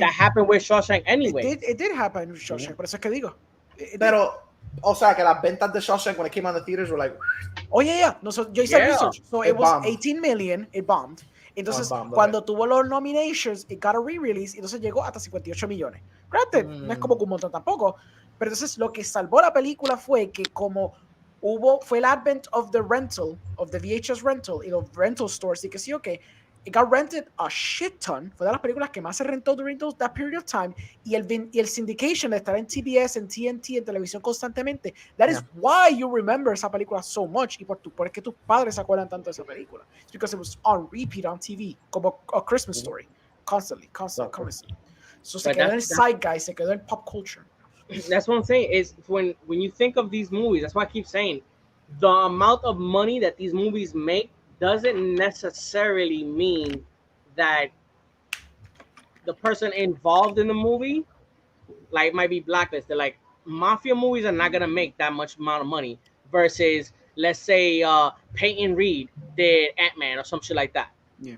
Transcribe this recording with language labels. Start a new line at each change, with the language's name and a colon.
English: That happened with Shawshank anyway. It did happen with Shawshank,
Spanish: por eso es que digo. Pero, o sea, que las ventas de Shawshank
English: when it came on the theaters were like, oh yeah. No, so
Spanish: yo hice
English: research. So it was 18 million, it bombed.
Spanish: Entonces, cuando tuvo los nominations,
English: it got a re-release,
Spanish: entonces llegó hasta 58 millones. Granted, no es como un montón tampoco, pero entonces lo que salvó la película fue que como fue el advent of the rental, of the VHS rental, y los rental stores, y que sí, okay,
English: it got rented a shit ton.
Spanish: Fue de las películas que más se rentó
English: during that period of time.
Spanish: Y el syndication de estar en TBS, en TNT, en televisión constantemente.
English: That is why you remember
Spanish: esa película
English: so much.
Spanish: Y por es que tus padres se acuerdan tanto de esa película.
English: It's because it was on repeat on TV. Como A Christmas Story. Constantly.
Spanish: So se quedó en el zeitgeist, se quedó en pop culture.
English: That's what I'm saying. Is when you think of these movies, that's why I keep saying the amount of money that these movies make doesn't necessarily mean that the person involved in the movie like might be blacklisted. Like mafia movies are not gonna make that much amount of money versus, let's say, Peyton Reed did Ant-Man or some shit like that. Yeah.